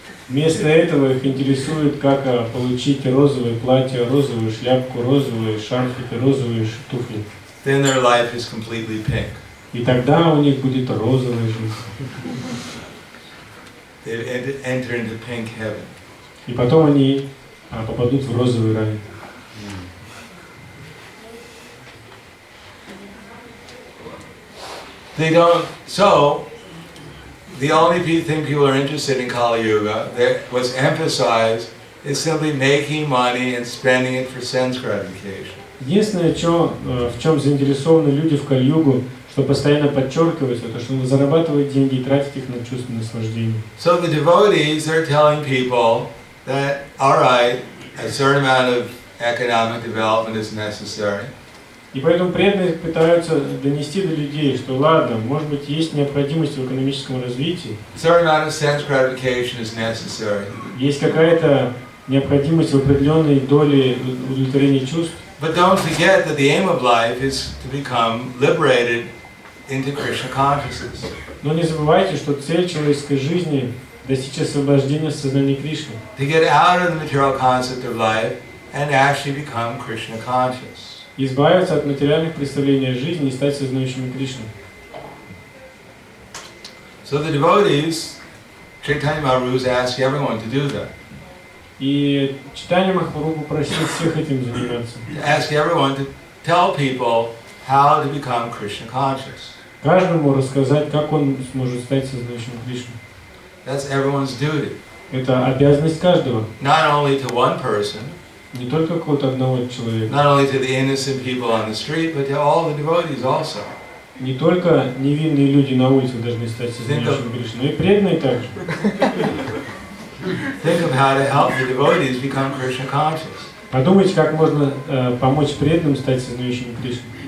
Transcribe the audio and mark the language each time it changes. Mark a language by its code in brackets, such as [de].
[ru] Вместо этого их интересует, как получить розовое платье, розовую шляпку, розовые шарфики, розовые туфли. [en] Then their life is completely pink. [ru] И тогда у них будет розовая жизнь. [en] They enter into pink heaven. [ru] И потом они попадут в розовый рай. [en] They don't. So, the only thing people are interested in Kali Yuga, that was emphasized, is simply making money and spending it for sense gratification. [ru] Единственное, в чем заинтересованы люди в Кали-югу, что постоянно подчеркивается, это что зарабатывать деньги и тратить их на чувственное наслаждение. [en] So the devotees are telling people that, all right, a certain amount of economic development is necessary. [ru] И поэтому преданные пытаются донести до людей, что ладно, может быть, есть необходимость в экономическом развитии, [en] A certain amount of sense gratification is necessary. [ru] есть какая-то необходимость в определенной доле удовлетворения чувств. [en] But don't forget that the aim of life is to become liberated into Krishna consciousness. [ru] Но не забывайте, что цель человеческой жизни – достичь освобождения в сознании Кришны. [en] To get out of the material concept of life and actually become Krishna conscious. [ru] Избавиться от материальных представлений о жизни и стать сознающими Кришну. [en] So the devotees, Chaitanya Mahaprabhu is asking everyone to do that. [ru] И Чайтанья Махапрабху просил всех этим заниматься. [en] To ask everyone to tell people how to become Krishna conscious. [ru] Каждому рассказать, как он сможет стать сознающим Кришну. [en] That's everyone's duty. [ru] Это обязанность каждого. [en] Not only to one person, [ru] Не только какого-то одного человека. [en] not only to the innocent people on the street, but to all the devotees also. [ru] Не только невинные люди на улице должны стать сознающими Кришну, но и преданные также. [en] Think of how to help the devotees become Krishna conscious. [ru] Подумайте, как можно помочь преданным стать сознающими Кришну.